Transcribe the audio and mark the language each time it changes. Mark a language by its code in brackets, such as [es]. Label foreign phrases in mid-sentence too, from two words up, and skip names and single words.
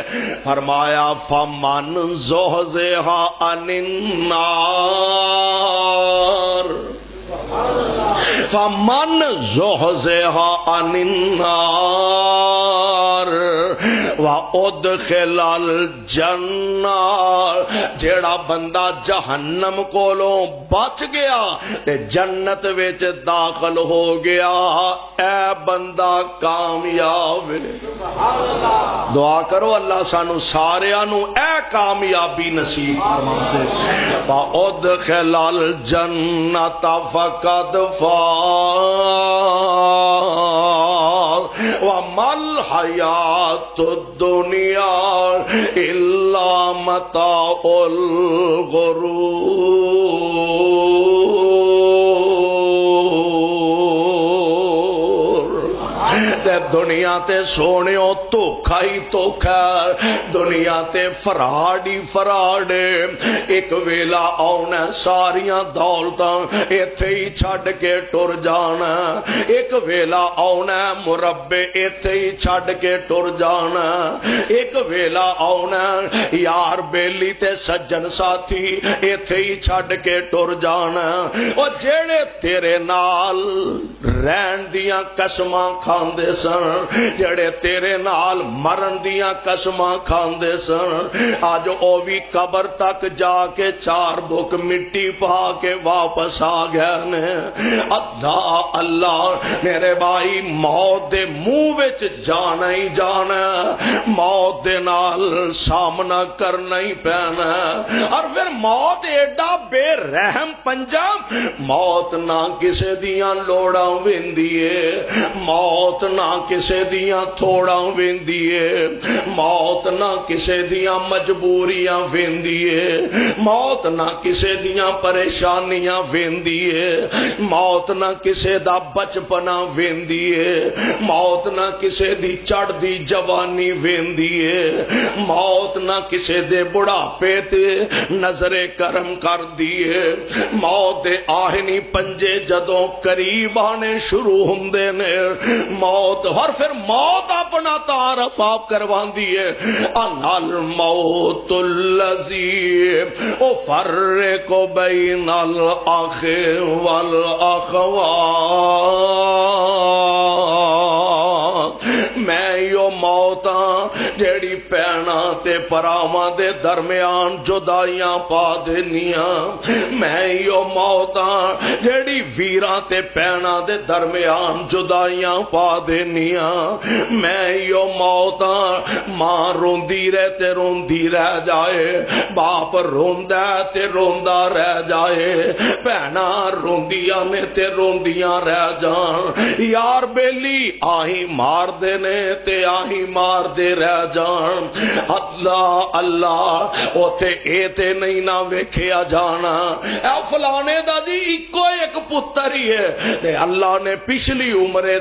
[ar] فرمایا فَمَنْ زُحْزِحَ عَنِ النَّارِ فَمَنْ زُحْزِحَ عَنِ النَّارِ وَأُدْخِلَ الْجَنَّةَ، [pa] جیڑا بندہ جہنم کولوں بچ گیا تے جنت وچ داخل ہو گیا، اے بندہ کامیاب ہے۔ دعا کرو اللہ سانو ساریاں نو اے کامیابی نصیب فرما دے۔ [ar] وَأُدْخِلَ الْجَنَّةَ فَقَدْ فَازَ وَمَا الْحَيَاةُ الدُّنْيَا إِلَّا مَتَاعُ الْغُرُورِ۔ [pa] دنیا تے سونیوں دھوکھا ہی دھوکھا، دنیا تے فراڈ ہی فراڈ، ایک ویلا آنا ساریاں دولتاں ایتھے ہی چھڈ کے ٹر جانا، ایک ویلا آنا مربے ایتھے ہی چھڈ کے ٹر جانا، ایک ویلا آنا یار بیلی تے سجن ساتھی ایتھے ہی چھڈ کے ٹر جانا۔ اور جیڑے تیرے نال رہن دیاں قسماں کھاندے سن، جڑے تیرے نال مرن دیاں قسماں کھاندے سن، آج او بھی قبر تک جا کے چار بک مٹی پا کے واپس آ گئے نے۔ اللہ میرے بھائی، موت دے منہ وچ جانا ہی جانا، موت دے نال سامنا کرنا ہی پینا، اور پھر موت ایڈا بے رحم پنجا، موت نہ کسے دیاں لوڑاں ویندی ہے، موت موت نہ کسے دیاں تھوڑا ویندی ہے، موت نہ کسے دیاں مجبوریاں ویندی ہے، موت نہ کسے دیاں پریشانیاں ویندی ہے، موت نہ کسے دا بچپنا ویندی ہے، موت نہ کسے دی چڑھ دی جوانی ویندی ہے، موت نہ کسے دے بڑھاپے تے نظر کرم کر دیے، موت دے آہنی پنجے جدوں قریب آنے شروع ہوندے نے، موت اور پھر موت اپنا تعارف آپ کروان دیے، [ar] انا الموت الذی افرق بین الاخ والاخوات، [pa] میں یو موتاں جیڑی پینا تے پراواں دے درمیان جدائیاں پا دینیاں، میں یو موتاں جیڑی ویراں تے پینا دے درمیان جدائیاں پا دینیاں، میں یو موتاں ماں روندی رہ تے روندی رہ جائے، باپ روندا تے روندا رہ جائے، بہنا روندیاں نے تے روندیاں رہ جان، یار بیلی آہی مار دے نے تے آہی مار دے رہ جان، اللہ اللہ اوتھے اے تے نہیں نہ ویکھیا جانا، اے فلانے دا جی اکو ایک پتر ہی ہے تے اللہ نے پچھلی عمرے